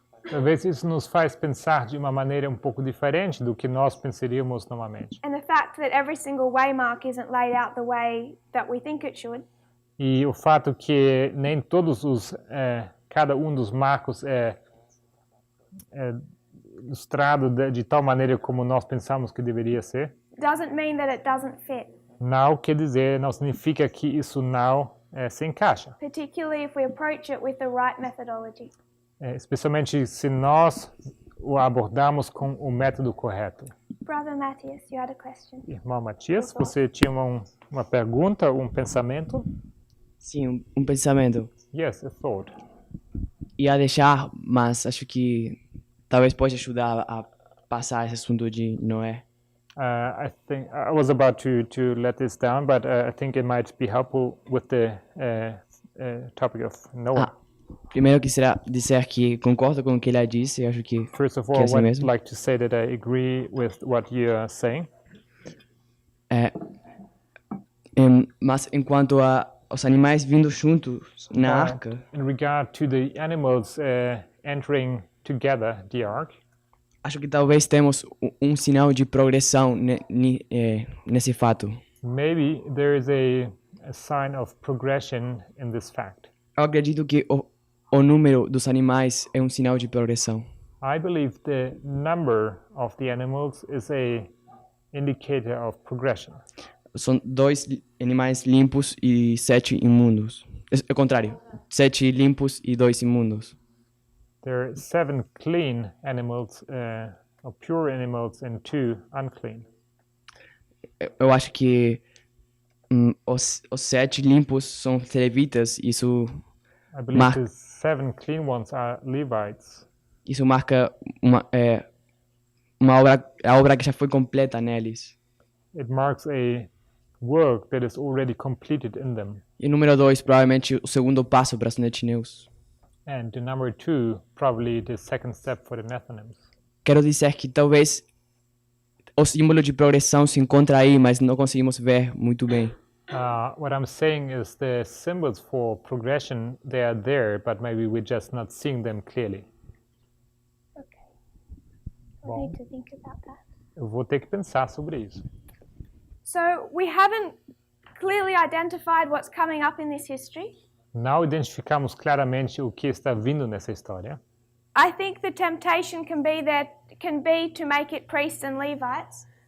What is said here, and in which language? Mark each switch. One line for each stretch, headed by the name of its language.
Portuguese: Talvez isso nos faz pensar de uma maneira um pouco diferente do que nós pensaríamos normalmente.
English: And the fact that every single waymark isn't laid out the way that we think it should
Portuguese: E o fato que nem todos cada um dos marcos é ilustrado de tal maneira como nós pensamos que deveria ser,
English: doesn't mean that it doesn't fit,
Portuguese: não quer dizer, não significa que isso não se encaixa.
English: particularly if we approach it with the right methodology.
Portuguese: Especialmente se nós o abordamos com o método correto.
English: Brother Matthias, you had a question.
Portuguese: Irmão Matias, você tinha uma pergunta, um pensamento? Sim, um pensamento.
English: Yes, a thought.
Portuguese: Ia deixar, mas acho que talvez pode ajudar a passar esse assunto de Noé.
English: I think I was about to let this down, but I think it might be helpful with the topic of Noah.
Portuguese: Primeiro eu quisiera dizer que concordo com o que ele disse, eu acho que
English: First of
Portuguese: que
English: all,
Portuguese: é assim
English: I would
Portuguese: mesmo.
English: like to say that I agree with what you are saying.
Portuguese: Mas enquanto aos animais vindo juntos na arca,
English: In regard to the animals entering together the ark,
Portuguese: acho que talvez temos sinal de progressão nesse fato.
English: maybe there is a sign of progression in this fact.
Portuguese: Eu acredito que o número dos animais é sinal de progressão.
English: I believe the number of the animals is a indicator of progression.
Portuguese: São 2 animais limpos e 7 imundos. É o contrário. 7 limpos e 2 imundos.
English: There are 7 clean animals, or pure animals, and 2 unclean.
Portuguese: Eu acho que os 7 limpos são levitas. Isso
English: I believe the 7 clean ones are Levites.
Portuguese: Isso marca uma obra, a obra que já foi completa neles.
English: It marks a work that is already completed in them.
Portuguese: E número 2, provavelmente o segundo passo para os netineus.
English: And the number 2, probably the second step for the Nethinims.
Portuguese: Quero dizer que talvez o símbolo de progressão se encontra aí, mas não conseguimos ver muito bem.
English: What I'm saying is the symbols for progression, they are there, but maybe we're just not seeing them clearly. Okay. I'll need to think about that.
Portuguese: Eu vou ter que pensar sobre isso.
English: So we haven't clearly identified what's coming up in this history.
Portuguese: Não identificamos claramente o que está vindo nessa história.
English: I think the temptation can be to make it priests and Levites.